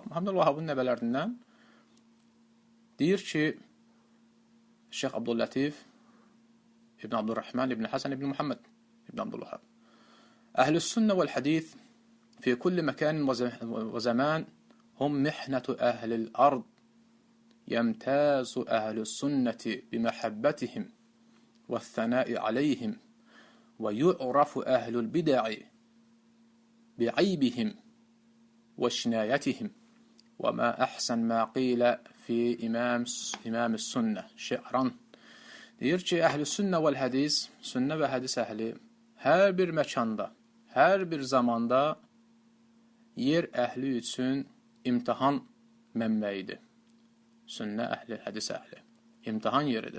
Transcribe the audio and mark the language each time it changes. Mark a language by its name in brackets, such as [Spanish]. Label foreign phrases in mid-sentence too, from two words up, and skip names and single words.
[Azerbaijani] Muhammed Abdülvahabın nəvələrindən deyir ki, Şeyx Abdüllatif ibn Abdurrahman ibn Həsən ibn Muhammed ibn Abdülvahab [Arabic] أهل السنة والحديث في كل مكان وزمان هم محنة أهل الأرض يمتاز أهل السنة بمحبتهم وثناء عليهم ويعرف أهل البدع بعيبهم وشنايتهم وما أحسن ما قيل في إمام السنة شعرا. [Azerbaijani] Deyir ki, əhl-i sünnə vəl hədis, sünnə və hədis əhli hər bir məkanda, hər bir zamanda yer əhli üçün imtihan mənbəyidir. Sünnə əhli, hədis əhli. İmtihan yeridir.